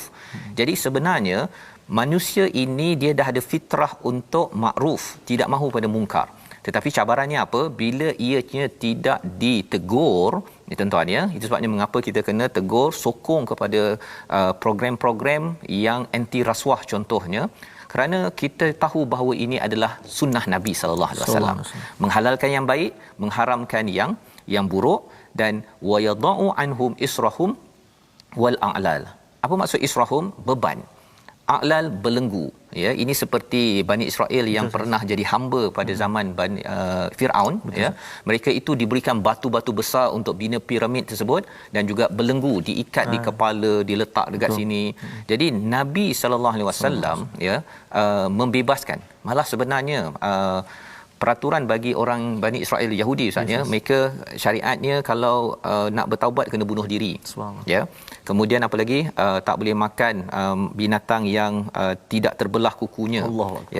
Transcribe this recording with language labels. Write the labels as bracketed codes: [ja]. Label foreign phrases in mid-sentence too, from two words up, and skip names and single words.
[ms] Jadi sebenarnya manusia ini dia dah ada fitrah untuk makruf, tidak mahu pada mungkar. Tetapi cabarannya apa? Bila ianya tidak ditegur, ni tuan-tuan, ya. Itu sebabnya mengapa kita kena tegur, sokong kepada program-program yang anti rasuah contohnya, kerana kita tahu bahawa ini adalah sunnah Nabi [ar] صلى الله عليه وسلم, [ms] menghalalkan yang baik, mengharamkan yang buruk, dan [ar] ويضع عنهم إصرهم والأغلال. [ms] Apa maksud israhum? Beban. A'lal, belenggu, ya. Ini seperti Bani Israel yang pernah jadi hamba pada zaman Firaun, ya. Mereka itu diberikan batu-batu besar untuk bina piramid tersebut, dan juga belenggu diikat di kepala, diletak dekat sini. Jadi Nabi [ar] صلى الله عليه وسلم, [ms] ya, membebaskan. Malah sebenarnya peraturan bagi orang Bani Israel Yahudi, ustaz, mereka syariatnya kalau nak bertaubat kena bunuh diri, ya. Kemudian apa lagi, tak boleh makan binatang yang tidak terbelah kukunya, ya.